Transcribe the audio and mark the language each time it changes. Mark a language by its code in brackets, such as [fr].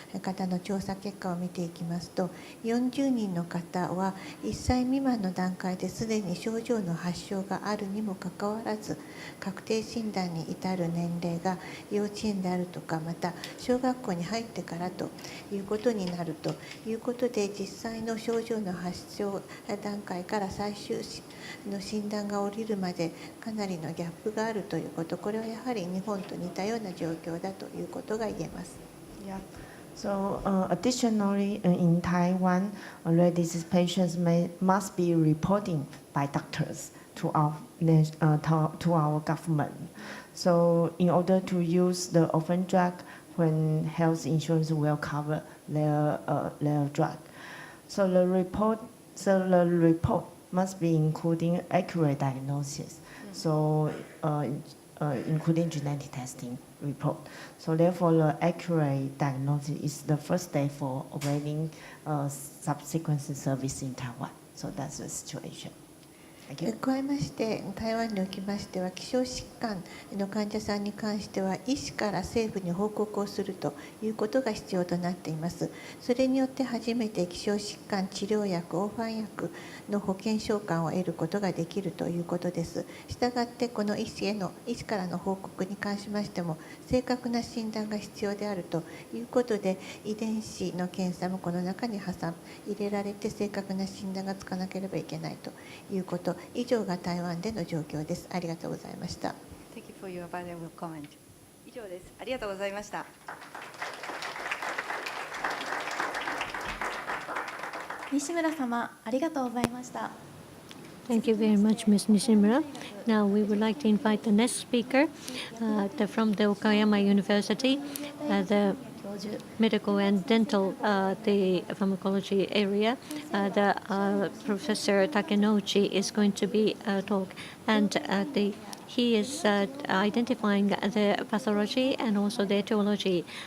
[ja] 方の調査結果を見ていきますと、40人の方は1歳未満の段階ですでに症状の発症があるにもかかわらず、確定診断に至る年齢が幼稚園であるとか、また小学校に入ってからということになるということで、実際の症状の発症段階から最終の診断が下りるまでかなりのギャップがあるということ、これはやはり日本と似たような状況だということが言えます。 [en] Yeah. So additionally, in Taiwan, rare disease patients must be reporting by doctors to our government. So in order to use the orphan drug, when health insurance will cover their drug, so the report must be including accurate diagnosis. So including genetic testing report. So therefore, the accurate diagnosis is the first step for availing subsequent service in Taiwan. So that's the situation. [ja] 加えまして、台湾におきましては、希少疾患の患者さんに関しては、医師から政府に報告をするということが必要となっています。それによって初めて希少疾患治療薬、オーファン薬の保険償還を得ることができるということです。したがって、この医師からの報告に関しましても、正確な診断が必要であるということで、遺伝子の検査もこの中に入れられて、正確な診断がつかなければいけないということ。以上が台湾での状況です。ありがとうございました。 [en] Thank you for your valuable comment. [ja] 以上です。ありがとうございました。西村様、ありがとうございました。 [en] Thank you very much, Ms. Nishimura. Now we would like to invite the next speaker from the Okayama University, the medical and dental, the pharmacology area. Professor Takenouchi is going to be talk, and he is identifying the pathology and also the etiology.